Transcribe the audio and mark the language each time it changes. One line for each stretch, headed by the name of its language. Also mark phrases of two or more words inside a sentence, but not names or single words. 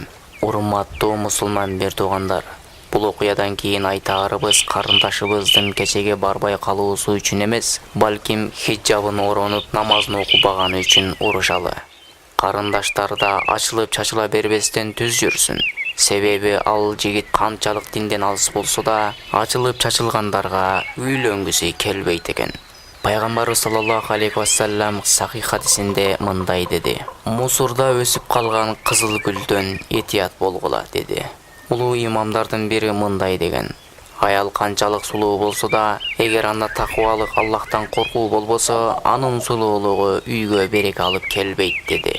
Kyrgyz: Урматтуу мусулман бердогандар, бул окуядан кийин айтаарыбыз карындашыбыздын кечеге барбай калуусу үчүн эмес, балким хиджабын оронуп намазын окубаганы үчүн урушалы. Карындаштар да ачылып чачыла бербестен түз жүрсүн. Себеби ал жигит канчалык динден алыс болсо да, ачылып чачылгандарга үйлөнгүсү келбейт экен. Пайгамбарыбыз
Arabic: صلى الله عليه وسلم
Kyrgyz: сахих хадисинде мындай деди. "Мусурда өсүп калган кызыл гүлдөн этият болгула" деди. Улуу имамдардын бири мындай деген. Аял канчалык сулуу болсо да, эгер анда такыбалык, Аллахтан коркуу болбосо, анын сулуулугу үйгө береке алып келбейт деди.